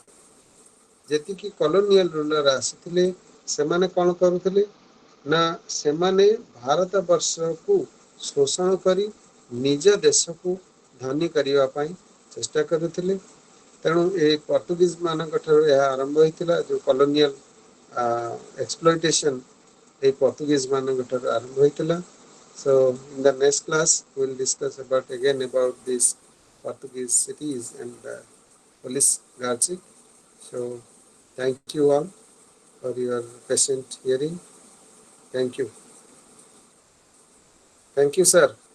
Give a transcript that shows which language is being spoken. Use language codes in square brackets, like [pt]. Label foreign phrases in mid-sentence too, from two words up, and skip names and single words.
[or] ଯେତିକି [en] colonial ruler [or] ଆସିଥିଲେ ସେମାନେ କ'ଣ କରୁଥିଲେ ନା ସେମାନେ ଭାରତ ବର୍ଷକୁ ଶୋଷଣ କରି ନିଜ ଦେଶକୁ ଧନୀ କରିବା ପାଇଁ ଚେଷ୍ଟା କରୁଥିଲେ। ତେଣୁ ଏ ପର୍ତ୍ତୁଗୀଜ ମାନଙ୍କ ଠାରୁ ଏହା ଆରମ୍ଭ ହୋଇଥିଲା, ଯେଉଁ [en] colonial exploitation [or] এই ପର୍ତ୍ତୁଗୀଜ ମାନଙ୍କ ଠାରୁ ଆରମ୍ଭ ହୋଇଥିଲା। [en] So in the next class we will discuss about this Portuguese cities and police guards. So thank you all for your patient hearing. Thank you. Thank you, sir.